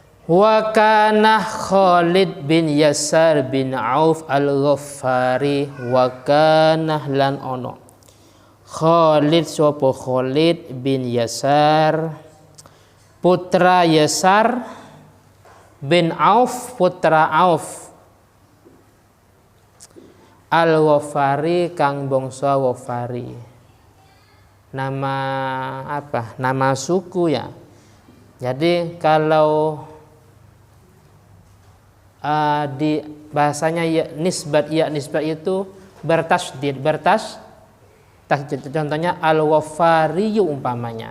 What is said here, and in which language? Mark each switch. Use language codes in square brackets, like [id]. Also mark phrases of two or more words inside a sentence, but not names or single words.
[ar] Wa kana [jv] Khalid bin Yasar bin Auf al-Ghaffari [ar] wa kana [jv] lan ono Khalid sapa Khalid bin Yasar putra Yasar bin Auf putra Auf al-Ghafari kang bangsa Ghafari. [id] Nama apa? Nama suku ya. Jadi kalau di bahasanya ya nisbat itu bertasdid, contohnya al-Ghafariyu umpamanya.